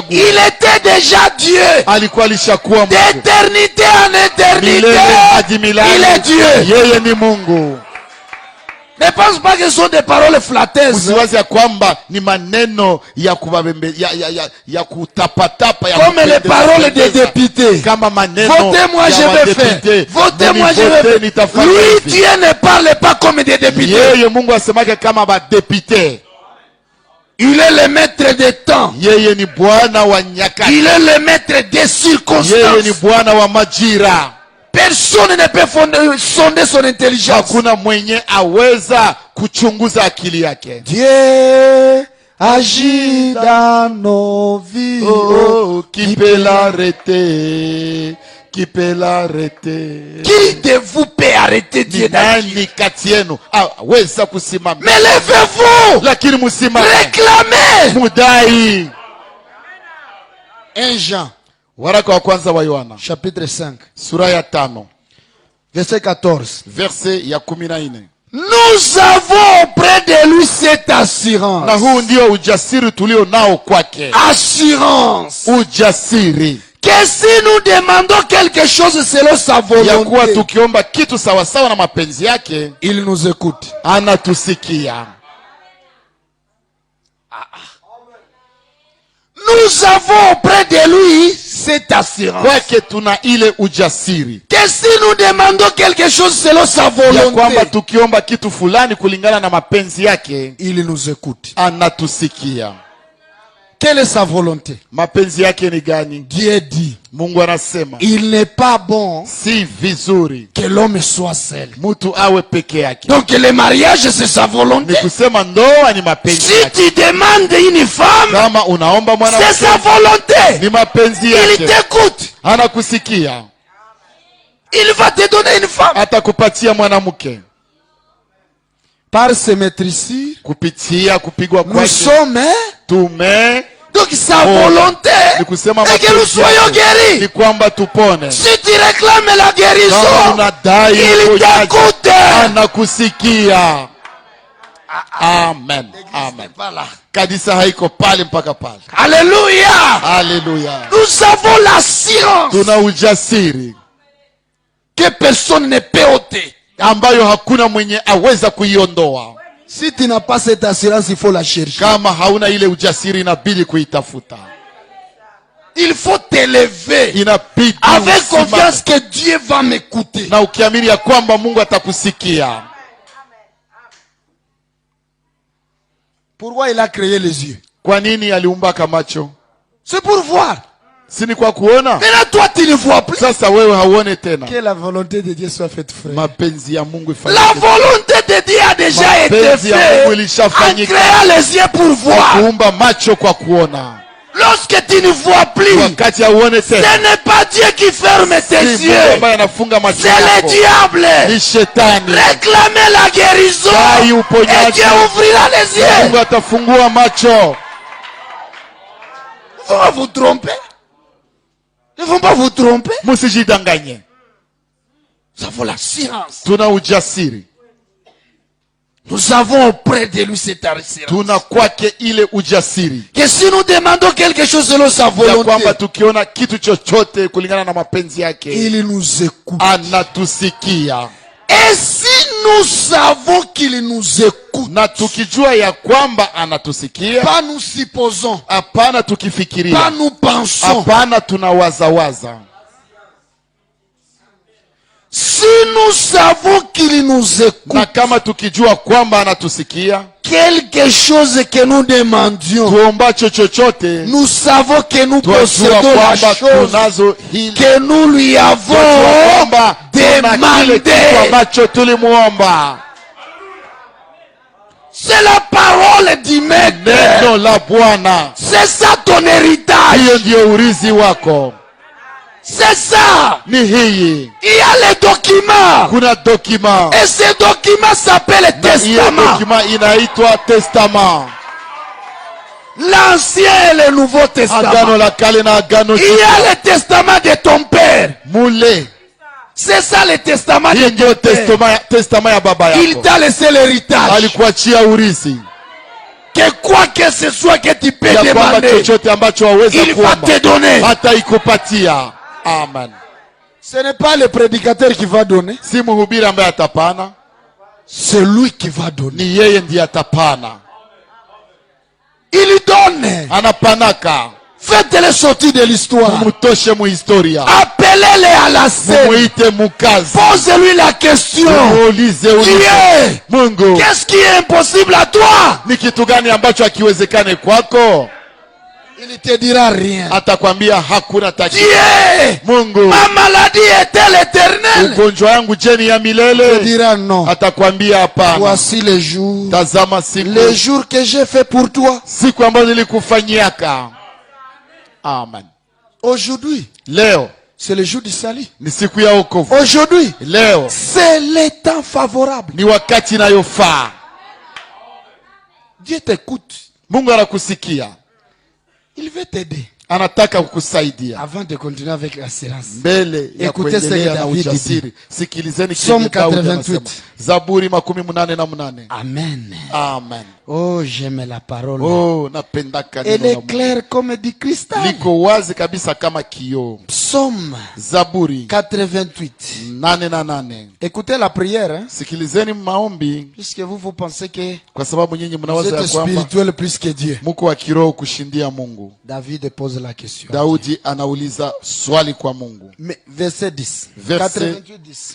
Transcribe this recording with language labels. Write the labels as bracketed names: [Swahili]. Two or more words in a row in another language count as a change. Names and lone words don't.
[French] Il était déjà Dieu. [Swahili] Alikuwa alishakuwa Mungu. [French] D'éternité en éternité, [Swahili] Milele hadi milele, [French] il est Dieu. [Swahili] yeye ni Mungu. [French] Ne pense pas que ce sont des paroles flatteuses. [Swahili] Usiwazi ya kwamba ni maneno ya kubabembe ya kutapatapa ya [French] Comme les [Swahili] kupendeza, [French] paroles des députés. [Swahili] kama maneno [French] Votez-moi, [Swahili] ya [French] je vais [Swahili] wadepute. [French] faire. Votez-moi, je vais Vote, faire. [Swahili] nitafanya [French] Lui, [Swahili] hivi. [French] Dieu ne parle pas comme des députés. [Swahili] Yeye Mungu asemake kama badepite. [French] Il est le maître des temps. [Swahili] Yeye ni Bwana wa nyakati. [French] Il est le maître des [Swahili] Yeye ni [French] circonstances. [Swahili] Bwana wa majira. [French] Personne ne peut sonder son intelligence. [Swahili] Hakuna mwenye aweza kuchunguza akili yake. [French] Dieu agit dans nos vies. Oh, qui peut l'arrêter? Qui peut l'arrêter? Qui de vous peut arrêter Dieu [Swahili] Ni [French] d'agir? [Swahili] nani kati yenu aweza kusimama? [French] Mais levez-vous, [Swahili] Lakini musimame, [French] réclamez. [Swahili] mudai. [French] 1 Jean, [Swahili] Waraka wa kwanza wa Yohana [French] chapitre 5, [Swahili] sura ya 5 [French] verset 14. [Swahili] verse ya 14. [French] Nous avons auprès de lui cette assurance. [Swahili] Na huu ndio ujasiri tulio nao kwake. [French] Assurance. [Swahili] Ujasiri [French] Que si nous demandons quelque chose selon sa [Swahili] ya kuwa [French] volonté, [Swahili] tukiomba kitu sawasawa na mapenzi yake, [French] il nous écoute. [Swahili] anatusikia. [French] Nous avons auprès de lui cette assurance. [Swahili] Kwake tuna ile ujasiri [French] Que si nous demandons quelque chose selon sa [Swahili] ya kwamba [French] volonté, [Swahili] tukiomba kitu fulani kulingana na mapenzi yake, [French] il nous écoute. [Swahili] anatusikia. [French] Quelle est sa volonté? [Swahili] Mapenzi yake ni gani? [French] Dieu dit, [Swahili] Mungu anasema [French] il n'est pas bon [Swahili] si vizuri [French] que l'homme soit seul. [Swahili] mtu awe peke yake. [French] Donc le mariage c'est sa volonté. [Swahili] Ni kusema ndoa ni mapenzi [French] Si [Swahili] yake. [French] tu demandes une femme, [Swahili] Kama unaomba [French] c'est [Swahili] mwanamke, [French] sa volonté. [Swahili] ni mapenzi [French] Il [Swahili] yake. [French] t'écoute. [Swahili] Anakusikia, [French] Il va te donner une femme. [Swahili] atakupatia mwanamke [French] Par ce maîtrise, [Swahili] kupitia kupigwa [French] nous [Swahili] kwake. [French] sommes, [Swahili] Tume [French] donc sa Oh. volonté [Swahili] ni kusema [French] est que nous [Swahili] mapenzi [French] soyons [Swahili] yake [French] guéris. [Swahili] ni kwamba tupone. [French] Si tu réclames la [Swahili] Kama [French] guérison, [Swahili] unadai [French] il [Swahili] uponyaji, [French] t'écoute. [Swahili] anakusikia. Amen. Amen. Kanisa haiko pale mpaka pale. [French] Alléluia. [Swahili] Haleluya. [French] Nous avons l'assurance [Swahili] Tuna ujasiri [French] que personne ne peut ôter. [Swahili] ambayo hakuna mwenye aweza kuiondoa. [French] Si tu n'as pas cette assurance, il faut la chercher. [Swahili] Kama hauna ile ujasiri, inabidi kuitafuta. [French] Il faut t'élever [Swahili] Inabidi [French] avec [Swahili] usimame. [French] confiance que Dieu va m'écouter. [Swahili] Na ukiamini ya kwamba Mungu atakusikia. [French] Pourquoi il a créé les yeux? [Swahili] Kwa nini aliumba macho? [French] C'est pour voir. [Swahili] Si ni kwa kuona? [French] Maintenant toi tu ne vois plus. [Swahili] Sasa wewe hauone tena. [French] Que la volonté de Dieu soit faite, frère. [Swahili] Mapenzi ya Mungu ifanyike. [French] La volonté de Dieu a déjà été [Swahili] Mapenzi ya Mungu [French] faite en [Swahili] ilishafanyika. [French] créant les yeux pour voir. [Swahili] Kuumba macho kwa kuona. [French] Lorsque tu ne vois plus, [Swahili] Wakati hauone [French] ce [Swahili] tena. [French] n'est pas Dieu qui ferme tes [Swahili] Si Mungu [French] yeux. [Swahili] ambaye anafunga macho [French] C'est le [Swahili] yako. [French] diable. [Swahili] Ni shetani. [French] Réclamez la guérison. [Swahili] Dai [French] Et [Swahili] uponyaji. [French] Dieu ouvrira les yeux. [Swahili] Mungu atafungua macho. [French] Ils vont pas vous tromper. Ils vont pas vous tromper. [Swahili] Musijidanganye. [French] Nous avons l'assurance. [Swahili] Tuna ujasiri. [French] Nous avons auprès de lui cette assurance. [Swahili] Tuna kwake ile ujasiri. [French] Que si nous demandons quelque chose selon sa [Swahili] Ya [French] volonté, [Swahili] kwamba tukiona kitu chochote kulingana na mapenzi yake, [French] il nous écoute. [Swahili] anatusikia. [French] Et si nous savons qu'il nous écoute, [Swahili] Na tukijua ya kwamba anatusikia, [French] pas nous supposons, [Swahili] hapana [French] pas [Swahili] tukifikiria, [French] nous pensons. [Swahili] hapana tunawazawaza. [French] Si nous savons qu'il nous [Swahili] Na [French] écoute, [Swahili] kama tukijua kwamba anatusikia, [French] quelque chose que nous demandions, [Swahili] tuombacho chochote, [French] nous savons que nous [Swahili] twajua [French] possédons la [Swahili] kwamba [French] chose [Swahili] tunazo hili, [French] que nous lui [Swahili] twajua [French] avons [Swahili] kwamba tuna kile kitu [French] demandé. [Swahili] ambacho tulimuomba. [French] C'est la parole du maître. [Swahili] Neno la Bwana, [French] C'est ça ton héritage. [Swahili] hiyo ndio urithi wako. [French] C'est ça. [Swahili] Ni hii. [French] Il y a les documents. [Swahili] Kuna document. [French] Et ce document s'appelle le [Swahili] Na hiyo [French] testament. [Swahili] document inaitwa testament. [French] L'ancien et le nouveau [Swahili] Agano [French] testament. [Swahili] la kale na agano [French] Il y [Swahili] jipya. [French] a le testament de ton père. [Swahili] Mule. [French] C'est ça le testament de [Swahili] Hii ndio [French] ton père. [Swahili] testament ya baba [French] Il [Swahili] yako. [French] t'a laissé l'héritage. [Swahili] Alikuachia urithi. [French] Que quoi que ce soit que tu peux [Swahili] Ya kwamba [French] demander, [Swahili] chochote ambacho waweza [French] il va [Swahili] kuomba [French] te donner. [Swahili] hata ikupatia. Amen. [French] Ce n'est pas le prédicateur qui va donner. [Swahili] Si mhubiri ambaye atapana, [French] C'est lui qui va donner. [Swahili] ni yeye ndiye atapana. [French] Il donne. [Swahili] Anapanaka. [French] Faites-les sortir de l'histoire. [Swahili] Mumutoshe muhistoria. [French] Appelez-les à la scène. [Swahili] Mumuite mukazi. [French] Posez-lui la question. [Swahili] Muulize [French] Dieu, [Swahili] Mungu, [French] qu'est-ce qui est impossible à toi? [Swahili] ni kitu gani ambacho hakiwezekane kwako? [French] Il ne te dira rien. [Swahili] Atakwambia hakuna tatizo. [French] Dieu, [Swahili] Mungu, [French] ma maladie est-elle éternelle? [Swahili] ugonjwa wangu je ni ya [French] Il te [Swahili] milele? [French] dira non. [Swahili] Atakwambia hapana. [French] Voici les jours. [Swahili] Tazama siku, [French] Les jours que j'ai fait pour toi. [Swahili] siku ambazo nilikufanyiaka. Amen. [French] Aujourd'hui, [Swahili] Leo [French] c'est le jour du salut. [Swahili] ni siku ya wokovu. [French] Aujourd'hui, [Swahili] Leo [French] c'est le temps favorable. [Swahili] ni wakati inayofaa. [French] Dieu t'écoute. [Swahili] Mungu anakusikia, [French] Il veut t'aider. [Swahili] anataka kukusaidia. [French] Avant de continuer avec l'assurance. [Swahili] Mbele ya [French] Écoutez ce [Swahili] kuendelea [French] que [Swahili] na [French] David [Swahili] ujasiri, sikilizeni [French] Psalm [Swahili] kile Daudi [French] 88. [Swahili] anasema. Zaburi 88. Amen. Amen. [French] Oh, j'aime la parole. [Swahili] Oh, napendaka [French] Elle [Swahili] neno la [French] est [Swahili] Mungu. [French] claire comme du cristal. [Swahili] Liko wazi kabisa kama kioo. [French] Psaume [Swahili] Zaburi [French] 88. [Swahili] 88. [French] Écoutez la prière, hein, [Swahili] Sikilizeni maombi, [French] puisque vous pensez que [Swahili] kwa sababu nyinyi [French] vous [Swahili] mnawaza ya [French] êtes [Swahili] kwamba [French] spirituel plus que Dieu. [Swahili] mko wa kiroho kushindia Mungu. [French] David pose la question. [Swahili] Daudi anauliza swali kwa Mungu. [French] Mais, verset 10. Verset- 88, 10.